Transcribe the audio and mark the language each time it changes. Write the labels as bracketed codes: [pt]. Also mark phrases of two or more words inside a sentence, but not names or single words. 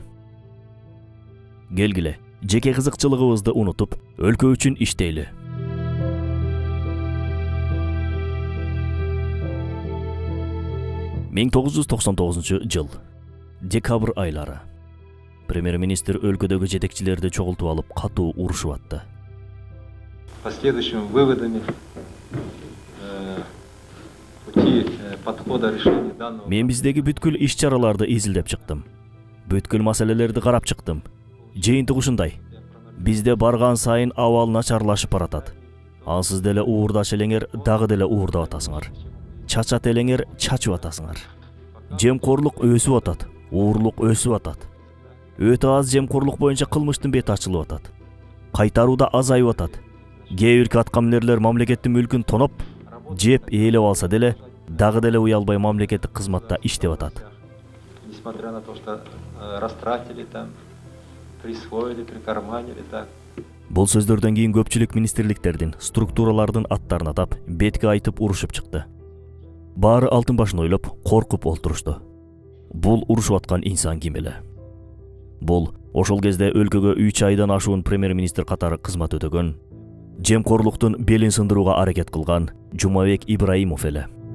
[ky] Келгиле, жеке кызыкчылыгыбызды унутуп, өлкө үчүн иштейли. жыл. Декабрь айлары. Премьер-министр өлкөдөгү жетекчилерди чогултуп алып, катуу урушуп атты. [ru] Последующими выводами пути подхода решения данного. [ky] Мен биздеги бүткүл иш-чараларды изилдеп чыктым. Бүткүл маселелерди карап чыктым. Жыйынтык ушундай. Бизде барган сайын абал начарлашып баратат. Ансыз деле уурдаш элеңер дагы деле уурдап атасыңар. Чачат элеңер чачып атасыңар. Жемкорлук өсүп атат, уурлук өсүп атат. Өтө аз жемкорлук боюнча кылмыштын бети ачылып атат. Кайтаруу да азайып атат. Кээ бир аткаминерлер мамлекеттин мүлкүн тоноп, жеп ээлеп алса деле, дагы деле уялбай мамлекеттик кызматта иштеп атат. [ru] Несмотря на то, что растратили там, присвоили, прикарманили так. [ky] Бул сөздөрдөн кийин көпчүлүк министрликтердин, структуралардын аттарын атап, бетке айтып урушуп чыкты. Баары алтын башын ойлоп, коркуп олтурушту. Бул урушуп аткан инсан ким эле? Бул ошол кезде өлкөгө 3 айдан ашуун премьер-министр катары кызмат өтөгөн, жемкорлуктун белин сындырууга аракет кылган Жумабек Ибраимов эле.